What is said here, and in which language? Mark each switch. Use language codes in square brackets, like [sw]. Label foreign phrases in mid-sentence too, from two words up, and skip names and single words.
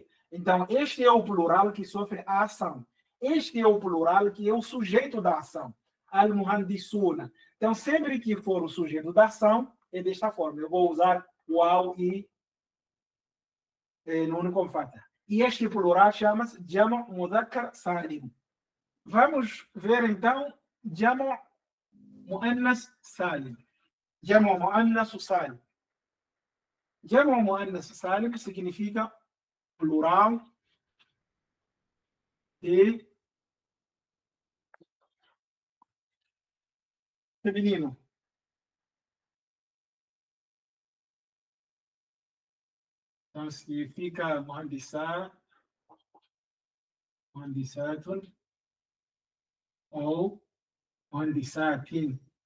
[pt] Então, este é o plural que sofre a ação. Este é o plural que é o sujeito da ação. Al-muhandisuna. Então, sempre que for o sujeito da ação, é desta forma. Eu vou usar o ao e no único fatha. E este plural chama-se [ar] جمع مذكر سالم. [pt] Vamos ver então [ar] جمع مؤنث سالم. جمع مؤنث سالم. جمع مؤنث سالم [pt] significa plural de feminino. Então significa muhandisatun ou muhandisatin.